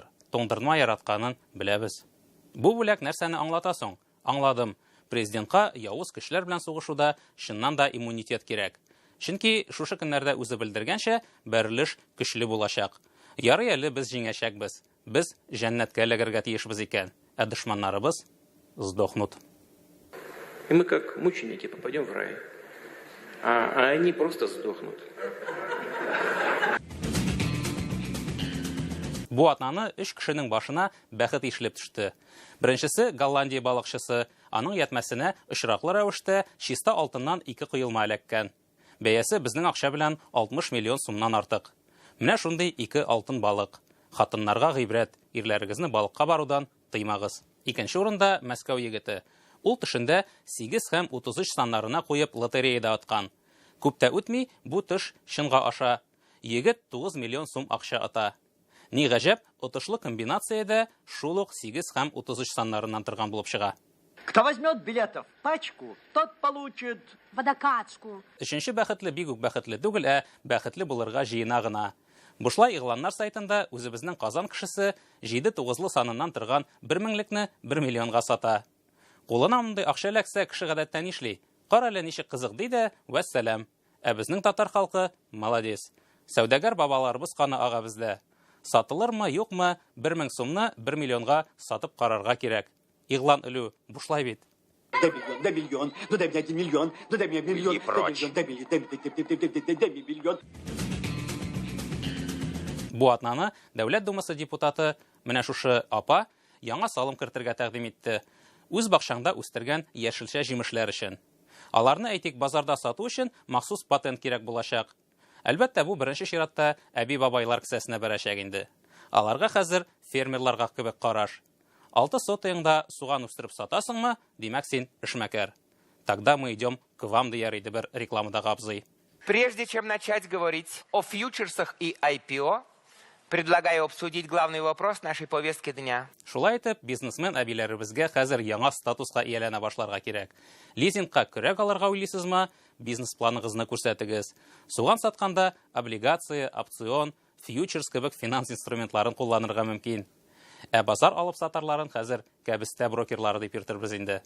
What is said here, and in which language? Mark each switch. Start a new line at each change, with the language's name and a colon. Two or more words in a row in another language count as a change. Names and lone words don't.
Tatar: Тоңдырма яратканын беләбез. Бу бүләк нәрсәне аңлата соң? Аңладым. Президентка явыз көчләр белән сугышуда чыннан да иммунитет кирәк. Чөнки шушы көннәрдә үзе белдергәнчә, бәрелеш көчле булачак. Ярый әле без җиңәчәкбез. Без җәннәткә эләгергә тиешбез икән. Ә дошманнарыбыз сдохнут.
Russian: И мы как мученики попадем в рай. А они просто сдохнут.
Tatar: Бу атнаны 3 кешенең башына бәхет ишелеп төште. Беренчесе Голландия балыкчысы аның ятмәсенә очраклы рәвештә чиста алтыннан 2 коелма эләккән. Бәясе безнең акча белән 60 миллион сумнан артык. Менә шундый 2 алтын балык. Хатыннарга гыйбрәт, ирләрегезне балыкка барудан тыймагыз. Икенче урында Мәскәү егете. Ул төшендә 8 һәм 33 саннарына куеп лотереяда аткан. Күптә үтми бу төш чынга аша. Егет 9 миллион сум акча ата. Ни гаҗәп, отышлы комбинациядә шул ук 8 һәм 33 саннарыннан торган булып чыга.
Russian: Кто возьмет билетов пачку, тот получит водокачку.
Tatar: Өченче бәхетле бик үк бәхетле түгел, бәхетле булырга җыена гына. Бушлай игъланнар сайтында үзебезнең Казан кешесе 7-9лы саныннан торган 1 меңлекне 1 миллионга сата. Кулына мондай акча эләксә, кеше гадәттә нишли? Кара әле ничек кызык диде, вәссәлам. Ә безнең татар халкы молодец. Сәүдәгәр бабаларыбыз каны ага бездә. Сатылырмы, юкмы, 1000 сумны 1 миллионга сатып карарга кирәк. Игълан үлү бушлай бит.
Russian: Дай миллион, ну дай мне 1 миллион, ну дай мне миллион, дай миллион.
Tatar: Бу атнаны Дәүләт Думасы депутаты менә шушы апа яңа салым кертергә тәкъдим итте. Үз бакчаңда үстергән яшелчә җимешләр өчен. Аларны әйтик базарда сату өчен махсус патент кирәк булачак. Әлбәттә, бу беренче чиратта әби-бабайлар кесәсенә бәрәчәк инде. Аларга хәзер фермерларга кебек караш. 6 сотыеңда суган үстереп сатасыңмы? Димәк син эшмәкәр.
Russian: Тогда мы идем к вам,
Tatar: дияр иде бер рекламадагы абзый.
Russian: Прежде чем начать говорить о фьючерсах и IPO, предлагаю обсудить главный вопрос нашей повестки дня.
Tatar: Шулай итеп, бизнесмен әбиләребезгә хәзер яңа статуска ияләнә башларга кирәк. Лизингка көрәк алырга уйлыйсызмы? Бизнес планыгызны күрсәтегез. Суган сатканда облигация, опцион, фьючерс кебек финанс инструментларын кулланырга мөмкин. Ә базар алып сатарларын хәзер кәбестә брокерлары дип йөртербез инде.